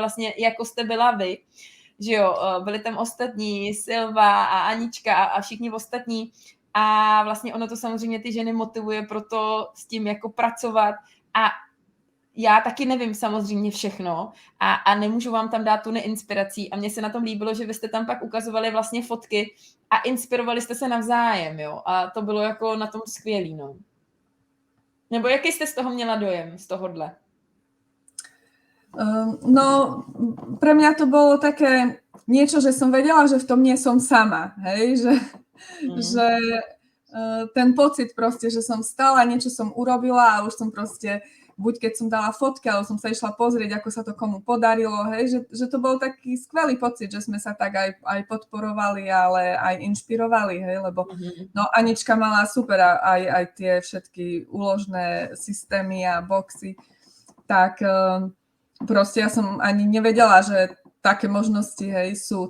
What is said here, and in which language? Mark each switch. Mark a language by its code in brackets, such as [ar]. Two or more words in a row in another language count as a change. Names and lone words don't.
[cs] vlastně, jako jste byla vy, že jo, byli tam ostatní, Silva a Anička a všichni ostatní a vlastně ono to samozřejmě ty ženy motivuje proto s tím jako pracovat a já taky nevím samozřejmě všechno a nemůžu vám tam dát tu neinspirací a mně se na tom líbilo, že vy jste tam pak ukazovali vlastně fotky a inspirovali jste se navzájem, jo, a to bylo jako na tom skvělý, no. Nebo jaký jste z toho měla dojem, z tohohle? [sk] No, pre mňa to bolo také niečo, že som vedela, že v tom nie som sama, hej, že ten pocit proste, že som stala, niečo som urobila a už som proste, buď keď som dala fotky, alebo som sa išla pozrieť, ako sa to komu podarilo, hej, že to bol taký skvelý pocit, že sme sa tak aj podporovali, ale aj inšpirovali, hej, lebo no Anička mala super aj tie všetky úložné systémy a boxy, tak proste ja som ani nevedela, že také možnosti, hej, sú.